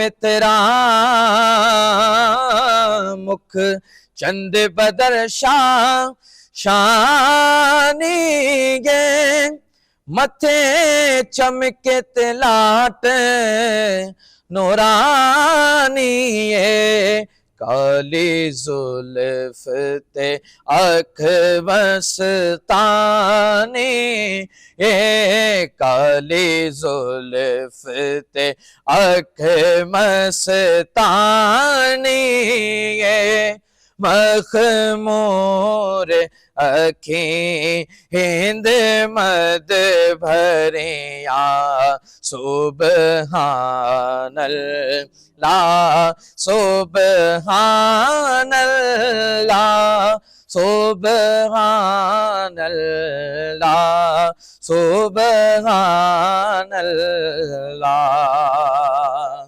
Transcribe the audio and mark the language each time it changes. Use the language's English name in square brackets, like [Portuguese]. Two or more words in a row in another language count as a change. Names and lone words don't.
[Punjabi] متران مکھ چند بدر شانی متھے چمکے تلاٹ نورانی کالی زلف تے اکھ مستانی کالی زلف تے اکھ مستانی مخمور اکھی ہند مد بھریا [Arabic] سبحان الله سبحان الله سبحان الله سبحان الله.